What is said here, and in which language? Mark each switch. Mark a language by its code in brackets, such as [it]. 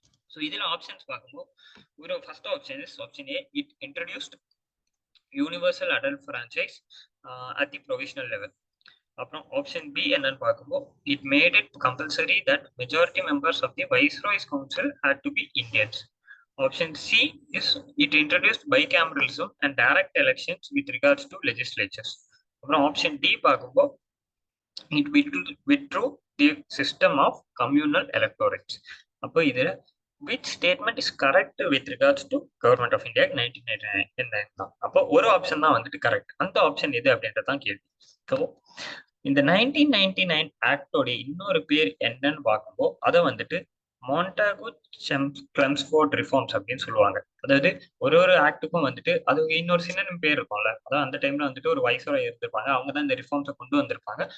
[en] So இதுல options பார்க்கும்போது ஒரு first option is option A, it introduced universal adult franchise at the provisional level. அப்புறம் option B என்னன்னு பார்க்கும்போது it made it compulsory that majority members of the viceroy's council had to be Indians. Option C is it introduced bicameralism and direct elections with regards to legislatures. [ta] அப்புறம் option D பார்க்கும்போது [en] it withdrew the system of communal electorates. [ta] அப்போ இதுல [en] which statement is correct with regards to government of India 1999 தான். [ta] அப்போ ஒரு option தான் வந்துட்டு correct. அந்த ஆப்ஷன் எது அப்படின்றதான் கேள்வி. ஸோ இந்த 1999 ஆக்டோட இன்னொரு பேர் என்னன்னு பார்க்கும்போது அதை வந்துட்டு மாண்டாகு கிளம்ஸ்ஃபோர்ட் ரிஃபார்ம்ஸ் அப்படின்னு சொல்லுவாங்க. அதாவது ஒரு ஒரு ஆக்டுக்கும் வந்துட்டு அது இன்னொரு சின்ன பேர் இருக்கும்ல, அதான் அந்த டைம்ல வந்துட்டு ஒரு வைஸ்ராய் இருந்திருப்பாங்க, அவங்க தான் இந்த ரிஃபார்ம்ஸை கொண்டு வந்திருப்பாங்க.